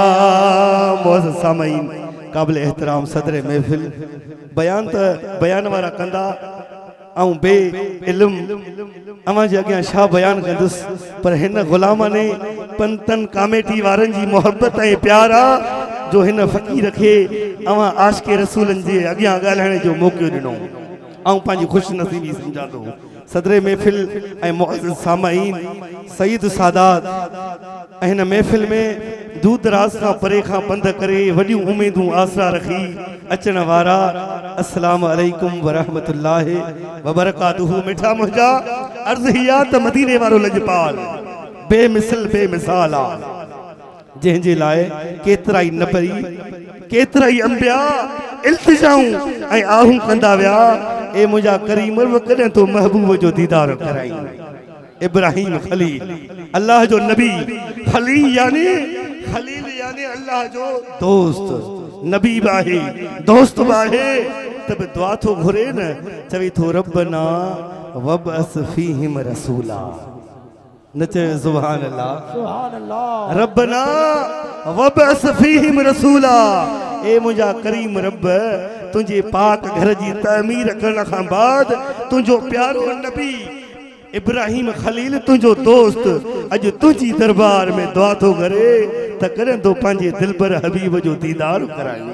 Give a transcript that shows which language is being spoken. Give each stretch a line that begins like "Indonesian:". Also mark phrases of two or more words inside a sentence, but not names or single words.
Sindhi: मौज़ सामईन काबिल एहतराम सदर महफिल बयान त बयान वारा कंदा ऐं बे इल्म अवां जे अॻियां छा बयान कंदुसि पर हिन गुलाम ने पंतन कामेटी वारनि जी मोहब्बत ऐं प्यार आहे जो हिन फ़कीर खे अवां आशिक़े रसूलनि जे अॻियां ॻाल्हाइण जो मौक़ो ॾिनो ऐं पंहिंजी ख़ुशि नसीबी सम्झा थो। सदर महफ़िल ऐं मुअज़्ज़िज़ सामाईन सईद सादात ऐं हिन महफ़िल में दूर दराज खां परे खां पंध करे वॾियूं उमेदूं आसरा रखी अचण वारा
Arabic: السلام عليكم ورحمة الله وبركاته.
Sindhi: मिठा मुंहिंजा अर्ज़ हिया त मदीने वारो लजपाल बेमिसल बेमिसाल आ जंहिंजे लाइ केतिरा ई नबी केतिरा ई अंबिया इल्तिजाऊं ऐं आहूं कंदा विया ए मुंहिंजा करीम कॾहिं तो महबूब जो दीदार कराई। इब्राहिम खलील अल्लाह जो नबी खलील यानी अल्लाह जो दोस्त नबी बाहे दोस्त बाहे तब दुआ तो घुरे न चवी तो
Arabic: ربنا وابعث فيهم رسولا. नचे سبحان الله سبحان الله. ربنا وابعث فيهم رسولا.
Sindhi: ए मुंहिंजा करीम रब तुंहिंजे पाक घर जी तामीर करण खां बाद तुंहिंजो प्यारो नबी इब्राहिम खलील तुंहिंजो दोस्त अॼु तुंहिंजी दरबार में दुआ थो करे त कॾहिं तो पंहिंजे दिलबर हबीब जो दीदार कराई।